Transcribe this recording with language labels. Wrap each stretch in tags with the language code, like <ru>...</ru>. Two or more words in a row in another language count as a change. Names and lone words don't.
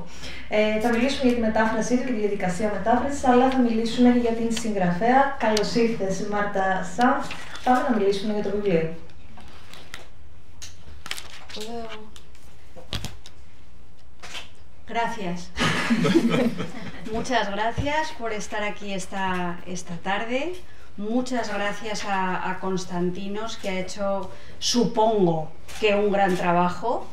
<el>Θα μιλήσουμε για τη μετάφρασή του και τη διαδικασία μετάφρασης, αλλά θα μιλήσουμε και για την συγγραφέα. Καλώς ήρθες, Μάρτα Σανθ. Πάμε να μιλήσουμε για το βιβλίο.</el> <es>Gracias. Muchas gracias por estar aquí esta tarde. Muchas gracias a Constantinos, que ha hecho, supongo, que un gran trabajo.</es>